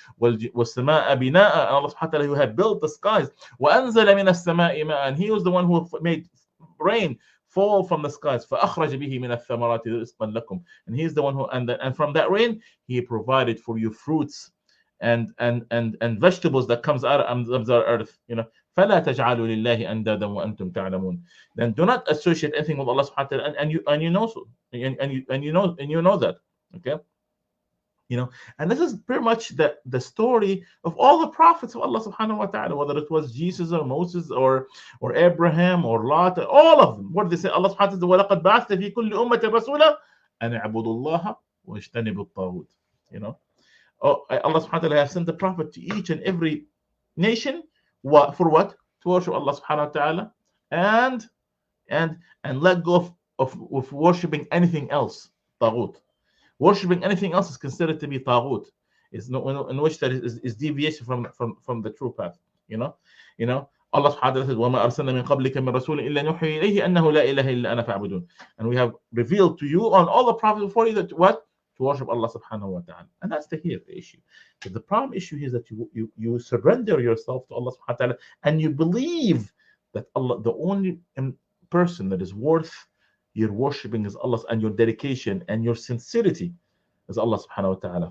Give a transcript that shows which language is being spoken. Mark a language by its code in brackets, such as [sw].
[ar] وَالسَّمَاءَ بِنَاءً, [en] and Allah subhanahu wa ta'ala who had built the skies. [ar] وَأَنزَلَ مِنَ السَّمَاءِ مَاءً, [en] and he was the one who made rain fall from the skies. [ar] فَأَخْرَجَ بِهِ مِنَ الثَّمَرَاتِ رِزْقًا لَكُمْ, [en] and he's the one who, and from that rain he provided for you fruits and vegetables that comes out of the earth. [ar] You know, فلا تجعلوا لله أندادا وأنتم تعلمون. [en] Then do not associate anything with Allah subhanahu wa ta'ala, and you know so, and you know that. Okay, you know, and this is pretty much the story of all the prophets of Allah subhanahu wa ta'ala, whether it was Jesus or Moses or Abraham or Lot, all of them. What did they say? Allah subhanahu wa ta'ala, [ar] وَلَقَدْ بَعَثْتَ فِي كُلِّ أُمَّةٍ رَسُولًا أَنِ اعْبُدُوا اللَّهَ وَاجْتَنِبُوا الطَّاغُوتَ. [en] You know, Allah subhanahu wa ta'ala has sent the prophet to each and every nation. For what? To worship Allah subhanahu wa ta'ala and let go of worshipping anything else. Taghut. Worshipping anything else is considered to be taghut. It's no, in which that is deviation from the true path. You know? Allah subhanahu wa ta'ala says, [ar] وَمَا أَرْسَلْنَا مِن قَبْلِكَ مِن رَسُولٍ إِلَّا نُوحِي إِلَيْهِ أَنَّهُ لَا إِلَهَ إِلَّا أَنَا فَاعْبُدُونِ. [en] And we have revealed to you on all the prophets before you that what? To worship Allah subhanahu wa ta'ala. And that's the issue. But the problem issue here is that you surrender yourself to Allah subhanahu wa ta'ala, and you believe that Allah, the only person that is worth your worshipping is Allah, and your dedication and your sincerity is Allah subhanahu wa ta'ala.